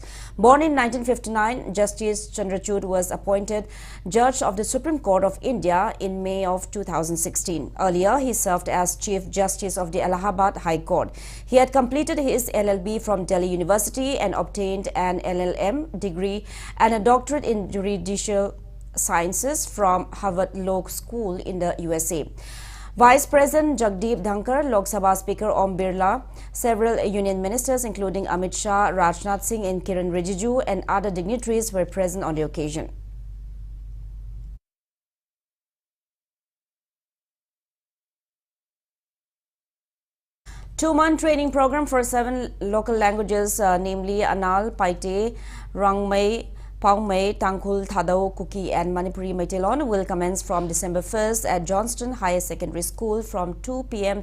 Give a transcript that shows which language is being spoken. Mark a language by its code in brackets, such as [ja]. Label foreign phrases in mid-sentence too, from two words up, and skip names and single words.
[en] Born in 1959, Justice Chandrachud was appointed Judge of the Supreme Court of India in May of 2016. Earlier, he served as Chief Justice of the Allahabad High Court. He had completed his LLB from Delhi University and obtained an LLM degree and a doctorate in judicial sciences from Harvard Law School in the USA. Vice President Jagdeep Dhankar, Lok Sabha Speaker Om Birla, several union ministers including Amit Shah, Rajnath Singh and Kiran Rijiju and other dignitaries were present on the occasion. Two-month training program for 7 local languages, namely Anal, Paite, Rangmei, Paungmei, Tangkhul, Thadau, Kuki and Manipuri Meiteilon will commence from December 1st at Johnston Higher Secondary School from 2 p.m.